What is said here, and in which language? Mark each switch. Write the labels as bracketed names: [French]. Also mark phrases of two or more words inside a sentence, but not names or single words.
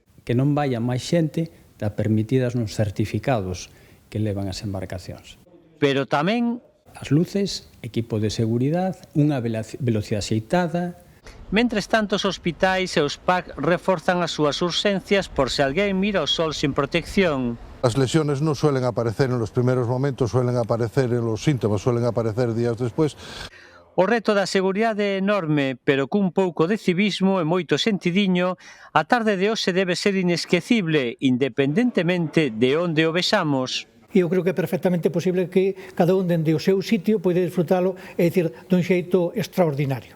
[Galician] Que non vaya máis xente está permitidas nos certificados que levan as embarcacións. Pero tamén As luces, equipo de seguridade, unha velocidade axeitada. Mentres tanto, os hospitais e os PAC reforzan as súas urxencias por se alguén mira o sol sin protección. [Spanish] Las lesiones no suelen aparecer en los primeros momentos, suelen aparecer en los síntomas, suelen aparecer días después. [Galician] O reto da seguridade é enorme, pero cun pouco de civismo e moito sentidiño, a tarde de hoxe debe ser inesquecible, independentemente de onde o vexamos. E eu creo que é perfectamente posible que cada un dende o seu sitio pode disfrutalo, é dicir, dun xeito extraordinario.